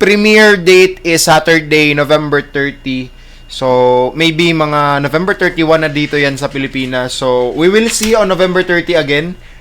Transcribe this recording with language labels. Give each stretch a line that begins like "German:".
English: Premiere date is Saturday, November 30. So, maybe
Filipino: mga November 31 na dito yan sa Pilipinas.
English: So, we will see on November 30 again.